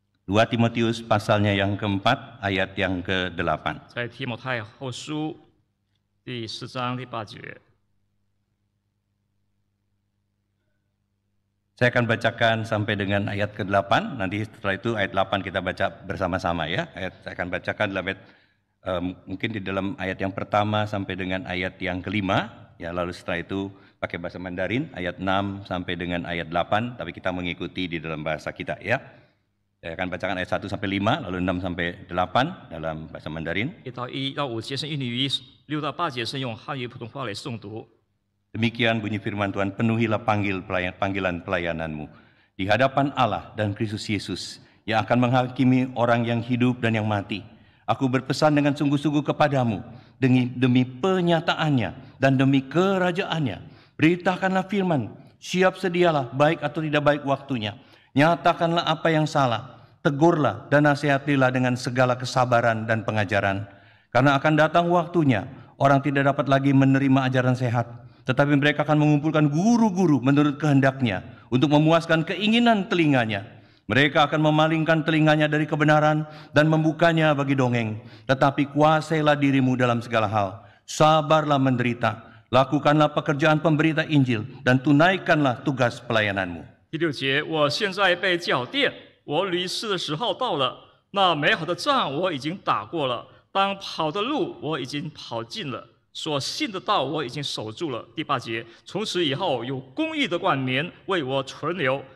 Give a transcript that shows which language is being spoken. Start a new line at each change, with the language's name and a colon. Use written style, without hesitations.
Indonesian: 2 Timotius pasalnya yang keempat, ayat yang ke-8.
Chinese: 在提摩太后书第4章第8节。
Indonesian: Saya akan bacakan sampai dengan ayat ke-8. Nanti setelah itu ayat 8 kita baca bersama-sama ya. Saya akan bacakan dalam ayat mungkin di dalam ayat yang pertama sampai dengan ayat yang kelima, ya, lalu setelah itu pakai bahasa Mandarin ayat 6 sampai dengan ayat 8, tapi kita mengikuti di dalam bahasa kita ya. Saya akan bacakan ayat 1 sampai 5, lalu 6 sampai 8 dalam bahasa Mandarin.
Chinese: 1到1到5节是印尼语，6到8节是用汉语普通话来诵读。
Indonesian: Demikian bunyi firman Tuhan, penuhilah panggilan pelayananmu di hadapan Allah dan Kristus Yesus yang akan menghakimi orang yang hidup dan yang mati. Aku berpesan dengan sungguh-sungguh kepadamu demi penyataannya dan demi kerajaannya. Beritakanlah firman, siap sedialah baik atau tidak baik waktunya. Nyatakanlah apa yang salah, tegurlah dan nasihatilah dengan segala kesabaran dan pengajaran. Karena akan datang waktunya, orang tidak dapat lagi menerima ajaran sehat, tetapi mereka akan mengumpulkan guru-guru menurut kehendaknya untuk memuaskan keinginan telinganya. Mereka akan memalingkan telinganya dari kebenaran dan membukanya bagi dongeng. Tetapi kuasailah dirimu dalam segala hal. Sabarlah menderita. Lakukanlah pekerjaan pemberita Injil dan tunaikanlah tugas pelayananmu.
Chinese: 第6节，我现在被校电，我离世的时候到了。那美好的仗我已经打过了，当跑的路我已经跑尽了，所信的道我已经守住了。第8节，从此以后有公义的冠冕为我存留。